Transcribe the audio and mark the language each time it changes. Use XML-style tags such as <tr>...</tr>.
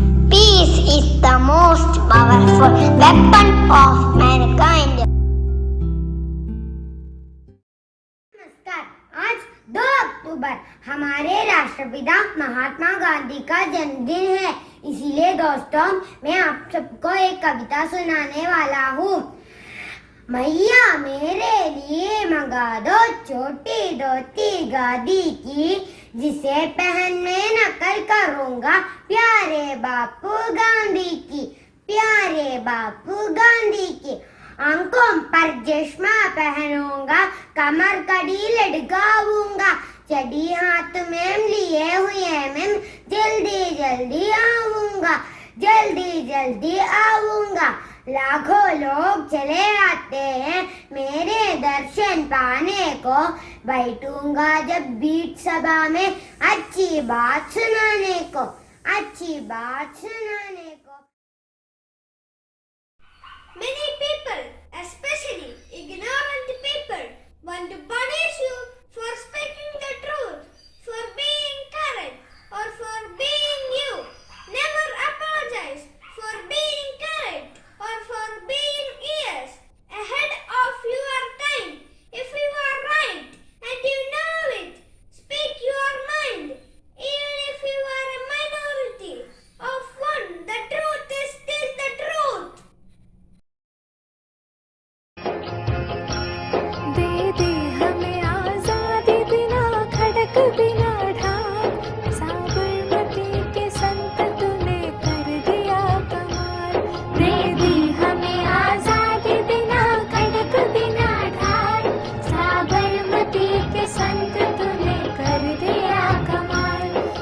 <en>Peace is the most powerful weapon of mankind.</en> <hi>नमस्कार। आज 2 अक्टूबर हमारे राष्ट्रपिता महात्मा गांधी का जन्मदिन है। इसीलिए दोस्तों मैं आप सबको एक कविता सुनाने वाला हूँ। मैया मेरे लिए मंगा दो छोटी धोती गादी की, जिसे पहन मैं नकल करूँगा प्यारे बापू गांधी की, प्यारे बापू गांधी की। आंखों पर चश्मा पहनूंगा, कमर कड़ी लटकाऊंगा, चढ़ी हाथ में लिए हुए मैं जल्दी जल्दी आऊंगा, जल्दी जल्दी आऊंगा। लाखों लोग चले आते हैं मेरे दर्शन पाने को, बैठूंगा जब बीच सभा में अच्छी बात सुनाने को, अच्छी बात सुनाने को।</hi> <en>Many people, especially ignorant people, want to punish you for speaking the truth, for being correct, or for being you. Never apologize for being correct or for being yes, ahead of your time. If you are right and you know it, speak your mind. Even if you are a minority of one, the truth is still the truth.</en> <hi>दे दे हमें आजादी बिना खड़क बिना ढाक, साबरमती के संत तूने कर दिया कमाल। दे दी हमें आजादी बिना खड़क बिना ढाक, साबरमती के संत तूने कर दिया कमाल।</hi>